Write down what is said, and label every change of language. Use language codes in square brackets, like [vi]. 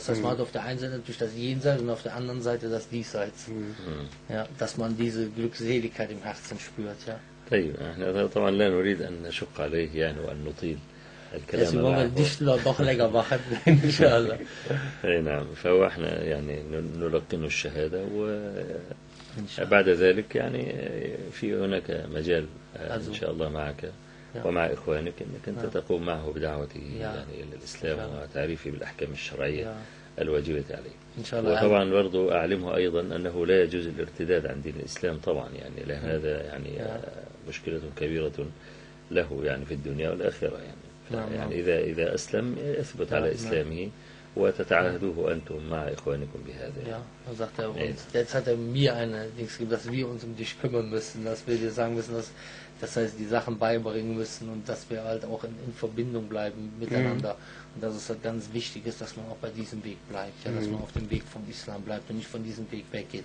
[de] Das heißt, man hat auf der einen Seite natürlich das Jenseits und auf der anderen Seite das Diesseits. Ja, dass man diese Glückseligkeit im Herzen spürt, ja. [ar] طيب احنا طبعا لا نريد أن نشق عليه يعني وأن نطيل الكلام [de] Deswegen wollen wir nicht noch länger machen, inshallah. [ar] أي نعم. فهو احنا يعني نلقن الشهادة وبعد ذلك يعني في هناك مجال إن شاء الله معك ومع إخوانك أنك أنت تقوم معه بدعوته يعني إلى الإسلام وتعريفه بالأحكام الشرعية الواجبة عليه. إن شاء الله. وطبعا برضو أعلمه أيضا أنه لا يجوز الارتداد عن دين الإسلام طبعا، يعني لأن هذا يعني مشكلة كبيرة له يعني في الدنيا والآخرة يعني. يعني إذا أسلم يثبت على إسلامه وتتعاهدوه أنتم مع إخوانكم بهذا. [de] Ja, dann sagt er uns, jetzt hat er mir eine Dings gegeben, dass wir uns um dich kümmern müssen, dass wir dir sagen müssen, dass das heißt, die Sachen beibringen müssen und dass wir halt auch in Verbindung bleiben miteinander. Und dass es halt ganz wichtig ist, dass man auch bei diesem Weg bleibt, ja, dass man auf dem Weg vom Islam bleibt und nicht von diesem Weg weggeht.